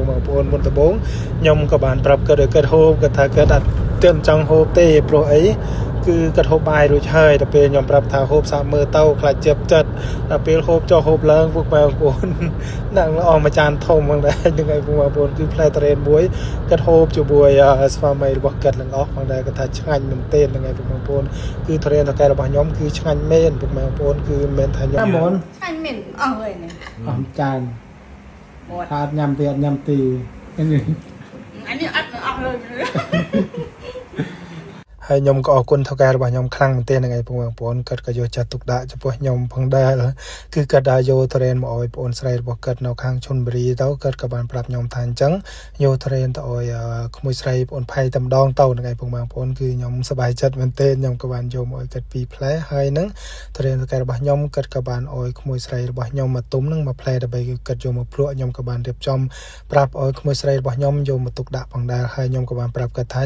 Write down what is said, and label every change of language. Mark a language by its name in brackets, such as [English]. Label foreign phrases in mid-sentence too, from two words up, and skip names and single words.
[Khmer] បងប្អូនមុនដំបូងខ្ញុំក៏បានប្រាប់គាត់ឲ្យគាត់ហូបគាត់ថាគាត់អត់ទើបចង់ហូបទេព្រោះអីគឺគាត់ហូបបាយរួចហើយដល់ពេលខ្ញុំប្រាប់ថាហូបសាប់មើលទៅខ្លាចជាប់ចិត្តដល់ពេលហូបចុះហូបឡើងពួកបងប្អូនដាក់អស់មួយចានធំហ្នឹងដែរហ្នឹងហើយបងប្អូនគឺផ្លែត្រេនមួយគាត់ហូបជាមួយស្វាមីរបស់គាត់ទាំងអស់ផងដែរគាត់ថាឆ្ងាញ់មែនទេហ្នឹងហើយបងប្អូនគឺត្រេនតកែរបស់ខ្ញុំគឺឆ្ងាញ់មែនបងប្អូនគឺមិនមែនថាខ្ញុំហ្មង [Vietnamese] anh mình ơi này [Khmer] អស់ចាន [Vietnamese] một [Khmer] ថាញ៉ាំទីអត់ញ៉ាំទីនេះ [Vietnamese] anh ấy ăn nó ăn rồi [Khmer] ហើយខ្ញុំក៏អរគុណថៅកែរបស់ខ្ញុំខ្លាំងមែនទែនហ្នឹងឯងបងប្អូនគាត់ក៏យកចិត្តទុកដាក់ចំពោះខ្ញុំផងដែរគឺគាត់ដែរយកត្រេនមកអោយបងប្អូ នស្រីរបស់គាត់នៅខាងឈុនបុរីទៅគាត់ក៏បានប្រាប់ខ្ញុំថាអញ្ចឹងយកត្រេនទៅអោយក្មួយស្រីបងផៃតែម្ដងទៅហ្នឹងឯងបងប្អូនគឺខ្ញុំសប្បាយចិត្តមែនទែនខ្ញុំក៏បានយកមកអោយគាត់2ផ្លែហើយនឹងត្រេនថៅកែរបស់ខ្ញុំគាត់ក៏បានអោយក្មួយស្រីរបស់ខ្ញុំមកទុំនឹងមួយផ្លែដើម្បីគាត់យកមកភ្លក់ខ្ញុំក៏បានរៀបចំប្រាប់អោយក្មួយស្រីរបស់ខ្ញុំយកមកទុកដាក់ផងដែរហើយខ្ញុំក៏បានប្រាប់គាត់ថា